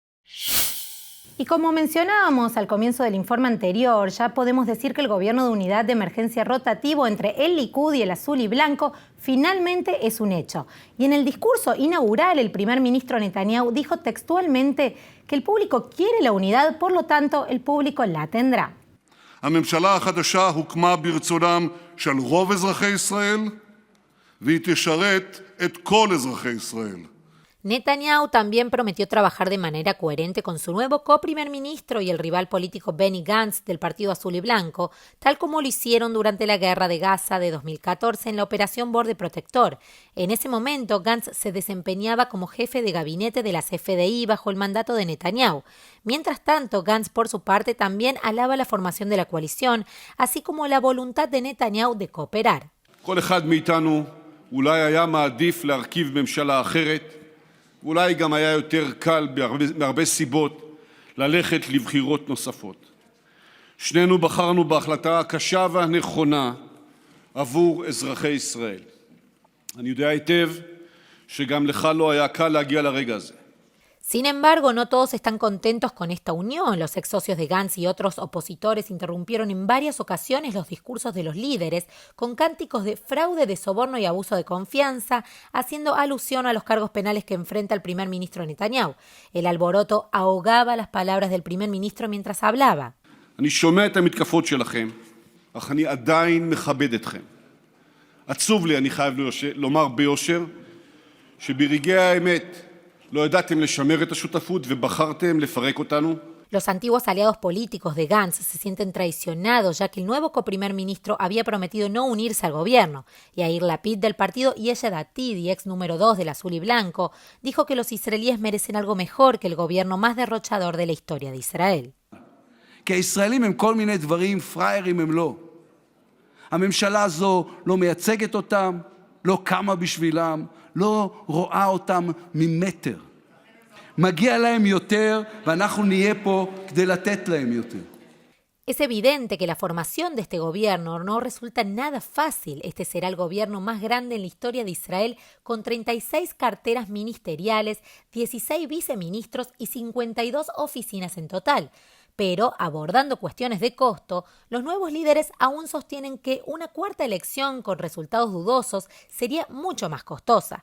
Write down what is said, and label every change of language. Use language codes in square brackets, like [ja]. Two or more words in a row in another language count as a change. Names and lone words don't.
[es] Y como mencionábamos al comienzo del informe anterior, ya podemos decir que el gobierno de unidad de emergencia rotativo entre el Likud y el azul y blanco finalmente es un hecho. Y en el discurso inaugural, el primer ministro Netanyahu dijo textualmente que el público quiere la unidad, por lo tanto, el público la tendrá. [he] הממשלה החדשה הוקמה ברצונם של רוב אזרחי ישראל, והיא תשרת את כל אזרחי ישראל. [es] Netanyahu también prometió trabajar de manera coherente con su nuevo co-primer ministro y el rival político Benny Gantz del Partido Azul y Blanco, tal como lo hicieron durante la Guerra de Gaza de 2014 en la Operación Borde Protector. En ese momento, Gantz se desempeñaba como jefe de gabinete de las FDI bajo el mandato de Netanyahu. Mientras tanto, Gantz, por su parte, también alaba la formación de la coalición, así como la voluntad de Netanyahu de cooperar. [he] כל אחד מאיתנו אולי היה מעדיף להרכיב ממשלה אחרת, ואולי גם היה יותר קל מהרבה סיבות ללכת לבחירות נוספות. שנינו בחרנו בהחלטה הקשה והנכונה עבור אזרחי ישראל. אני יודע היטב שגם לך לא היה קל להגיע לרגע הזה. [es] Sin embargo, no todos están contentos con esta unión. Los ex socios de Gantz y otros opositores interrumpieron en varias ocasiones los discursos de los líderes con cánticos de fraude, de soborno y abuso de confianza, haciendo alusión a los cargos penales que enfrenta el primer ministro Netanyahu. El alboroto ahogaba las palabras del primer ministro mientras hablaba. [he] אני שומע את המתקפות שלכם, אך אני עדיין מכבד אתכם. עצוב לי, אני חייב לומר ביושר, שברגעי האמת לא ידעתם לשמר את השותפות ובחרתם לפרק אותנו. [es] Los antiguos aliados políticos de Gantz se sienten traicionados, ya que el nuevo coprimer ministro había prometido no unirse al gobierno. Yair Lapid del partido Yesh Atid y ex número 2 del azul y blanco dijo que los israelíes merecen algo mejor que el gobierno más derrochador de la historia de Israel. [he] כי הישראלים הם כל מיני דברים, פריירים הם לא. הממשלה הזו לא מייצגת אותם, לא קמה בשבילם, לא רואה אותם ממטר. מגיע להם יותר, ואנחנו נהיה פה כדי לתת להם יותר. [es] Es evidente que la formación de este gobierno no resulta nada fácil. Este será el gobierno más grande en la historia de Israel, con 36 carteras ministeriales, 16 viceministros y 52 oficinas en total. Pero, abordando cuestiones de costo, los nuevos líderes aún sostienen que una cuarta elección con resultados dudosos sería mucho más costosa.